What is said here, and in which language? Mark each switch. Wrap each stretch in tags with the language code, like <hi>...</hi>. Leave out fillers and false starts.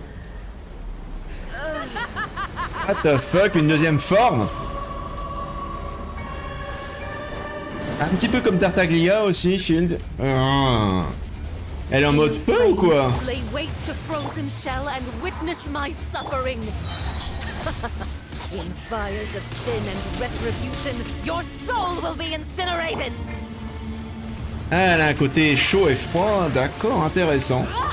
<en>What the fuck,</en> <fr>une deuxième forme? Un petit peu comme Tartaglia aussi, Shield. Ah. Elle est en mode feu ou quoi?</fr> <en>Lay waste to frozen shell and witness my suffering. In fires of sin and retribution, your soul will be incinerated.</en> <fr>Ah, elle a un côté chaud et froid, d'accord, intéressant.</fr>